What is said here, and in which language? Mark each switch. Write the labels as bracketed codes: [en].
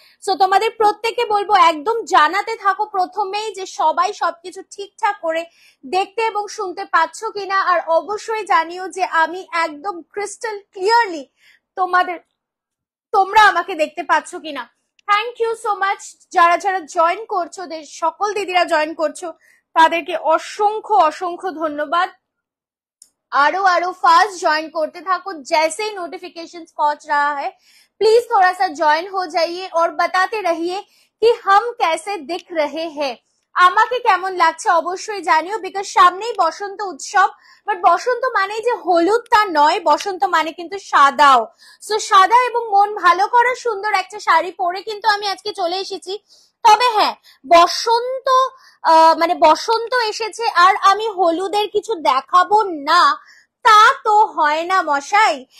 [bn] So তোমাদের প্রত্যেককে বলবো একদম জানাতে থাকো প্রথমেই যে সবাই সবকিছু ঠিকঠাক করে দেখতে এবং শুনতে পাচ্ছ কিনা, আর অবশ্যই জানিও যে আমি একদম ক্রিস্টাল ক্লিয়ারলি তোমরা আমাকে দেখতে পাচ্ছ কিনা। থ্যাংক ইউ সো মাচ যারা যারা জয়েন করছো, সকল দিদিরা জয়েন করছো, তাদেরকে অসংখ্য অসংখ্য ধন্যবাদ। आरो आरो फास्ट ज्वाइन करते থাকো, [hi] जैसे ही नोटिफिकेशन पहुंच रहा है प्लीज थोड़ा सा ज्वाइन हो जाइए और बताते रहिए कि हम कैसे दिख रहे हैं, [bn] আমাকে কেমন লাগছে অবশ্যই জানিও। বিকজ সামনেই বসন্ত উৎসব, বাট বসন্ত মানে যে হলুদ তা নয়, বসন্ত মানে কিন্তু সাদাও। সো সাদা এবং মন ভালো করার সুন্দর একটা শাড়ি পরে কিন্তু আমি আজকে চলে এসেছি। তবে হ্যাঁ, বসন্ত মানে বসন্ত এসেছে আর আমি হলুদের কিছু দেখাবো না, তা তো হয় না মশাই।